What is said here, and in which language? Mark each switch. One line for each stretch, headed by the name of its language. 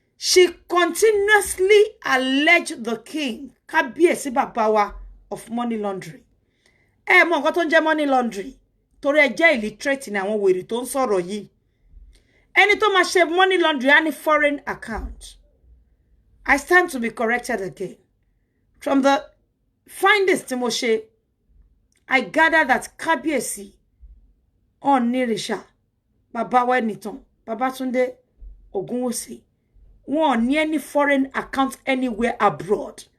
English: She continuously alleged the king,
Yoruba: Kábíyèsí bàbá wa,
English: of money laundering.
Yoruba: Mọ nǹkan tó ń jẹ́ money laundering. Torí ẹ jẹ́ illiterate ní àwọn wèrè tó ń sọ̀rọ̀ yìí. Ẹni tó máa ṣe money laundering á ní foreign account.
English: I stand to be corrected again. From the findings
Yoruba: tí mo ṣe,
English: I gather that Kábíyèsí Ọ̀nìrìṣà,
Yoruba: bàbá wa
English: Ẹnìtàn, Babátúndé Ògúnwùsì,
Yoruba: wọn ní
English: any foreign account anywhere abroad.